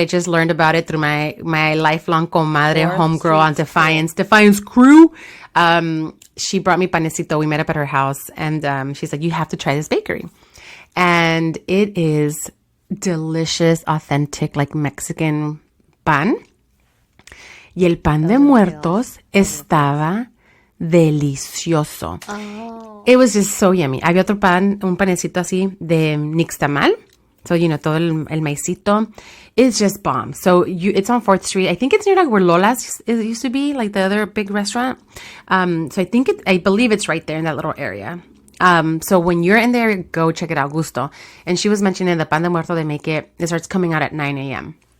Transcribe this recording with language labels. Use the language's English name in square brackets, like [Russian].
[English] I just learned about it through my lifelong comadre, homegirl on Defiance crew. She brought me panecito. We met up at her house, and she's like, you have to try this bakery. And it is delicious, authentic, like Mexican pan. [Spanish] Y el pan de muertos estaba delicioso. Oh. [English] It was just so yummy. [Spanish] Había otro pan, un panecito así de nixtamal. [English] So, [Spanish] todo el maicito [English] is just bomb. So, it's on 4th Street. I think it's near like where Lola's used to be, like the other big restaurant. So, I believe it's right there in that little area. So, when you're in there, go check it out, Gusto. And she was mentioning the pan de muerto, it starts coming out at 9 a.m.